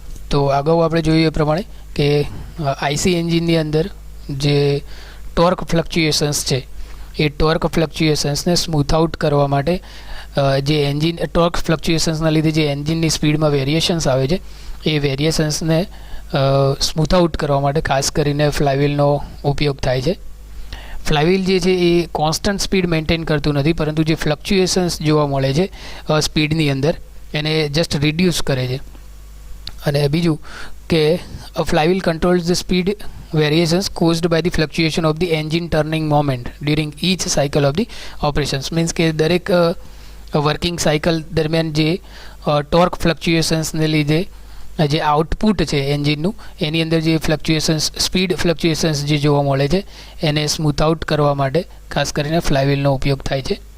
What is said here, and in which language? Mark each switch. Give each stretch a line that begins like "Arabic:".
Gujarati: તો અગાઉ આપણે જોયું એ પ્રમાણે કે આઈસી એન્જિનની અંદર જે ટોર્ક ફ્લક્ચ્યુએશન્સ છે એ ટોર્ક ફ્લક્ચ્યુએશન્સને સ્મૂથ આઉટ કરવા માટે જે એન્જિન ટોર્ક ફ્લક્ચ્યુએશન્સના લીધે જે એન્જિનની સ્પીડમાં વેરિએશન્સ આવે છે એ વેરિએશન્સને સ્મૂથ આઉટ કરવા માટે ખાસ કરીને ફ્લાયવ્હીલનો ઉપયોગ થાય છે. ફ્લાયવ્હીલ જે છે એ કોન્સ્ટન્ટ સ્પીડ મેન્ટેન કરતું નથી, પરંતુ જે ફ્લક્ચ્યુએશન્સ જોવા મળે છે સ્પીડની અંદર એને જસ્ટ રિડ્યુસ કરે છે. અને બીજું કે
English: flywheel controls the speed variations caused by the fluctuation of the engine turning moment during each cycle of the operations.
Gujarati: Means કે દરેક વર્કિંગ સાયકલ દરમિયાન જે ટોર્ક ફ્લક્ચ્યુએશન્સને લીધે જે આઉટપુટ છે એન્જિનનું એની અંદર જે ફ્લક્ચ્યુએશન્સ, સ્પીડ ફ્લક્ચ્યુએશન્સ જે જોવા મળે છે એને સ્મૂથ આઉટ કરવા માટે ખાસ કરીને ફ્લાયવ્હીલનો ઉપયોગ થાય છે.